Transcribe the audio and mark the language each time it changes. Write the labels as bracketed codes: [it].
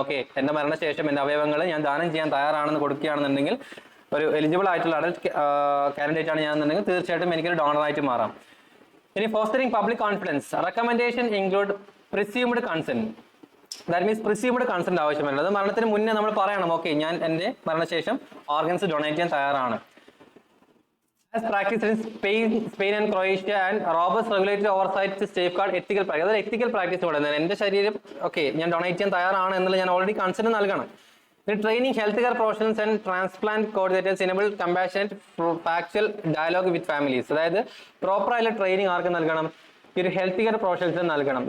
[ml] Okay, എന്റെ മരണശേഷം എന്റെ അവയവങ്ങൾ ഞാൻ ദാനം ചെയ്യാൻ തയ്യാറാണെന്ന് കൊടുക്കുകയാണെന്നുണ്ടെങ്കിൽ, ഒരു എലിജിബിൾ ആയിട്ടുള്ള അഡൽറ്റ് കാൻഡിഡേറ്റ് ആണ് ഞാനെന്നുണ്ടെങ്കിൽ തീർച്ചയായിട്ടും എനിക്കൊരു ഡോണറായിട്ട് മാറാം. ഇനി [en] Fostering public confidence. Recommendation include presumed consent. That means [ml] പ്രിസ്യൂംഡ് consent ആവശ്യമില്ല. അത് മരണത്തിന് മുന്നേ നമ്മൾ പറയണം, ഓക്കെ ഞാൻ എൻ്റെ മരണശേഷം ഓർഗൻസ് ഡൊണേറ്റ് ചെയ്യാൻ തയ്യാറാണ്. [en] As practiced in Spain and Croatia and robust regulatory oversight to safeguard ethical practice. [ml] അതൊരു എത്തിക്കൽ പ്രാക്ടീസ് പറയുന്നത് എൻ്റെ ശരീരം ഓക്കെ ഞാൻ ഡൊണേറ്റ് ചെയ്യാൻ തയ്യാറാണ് എന്നുള്ള ഞാൻ ഓൾറെഡി കൺസെന്റ് നൽകണം. [en] Training health care professionals and transplant coordinators enable compassionate factual dialogue with families. [ml] അതായത് പ്രോപ്പർ ആയിട്ടുള്ള ട്രെയിനിങ് ആർക്ക് നൽകണം, ഈ ഒരു ഹെൽത്ത് കെയർ പ്രൊഫഷണൽസിന് നൽകണം.